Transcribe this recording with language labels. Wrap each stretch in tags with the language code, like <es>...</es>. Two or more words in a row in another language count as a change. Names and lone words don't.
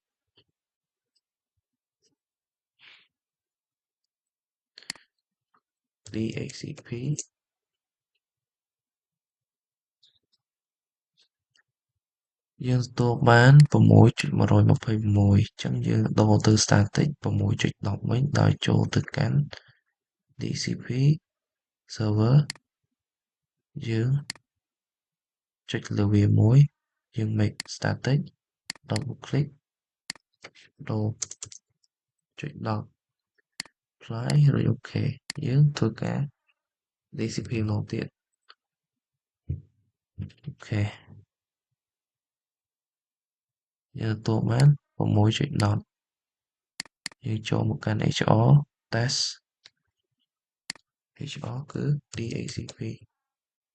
<km>DHCP យើងទទួលបាន 6.126 អញ្ចឹងយើងដូរទៅ static 6.10 វិញដោយចូលទៅកាន់ DCP server យើងចុចលើវាមួយយើង</km> <en>make static double click</en> <km>ដូរចុច10 apply រួចអូខេយើងធ្វើការ DCP ម្ដងទៀតអូខេ យើងទទួលបាន 6.10 យើងចូលមកកាន់ HR test HR គឺ DHCP</km>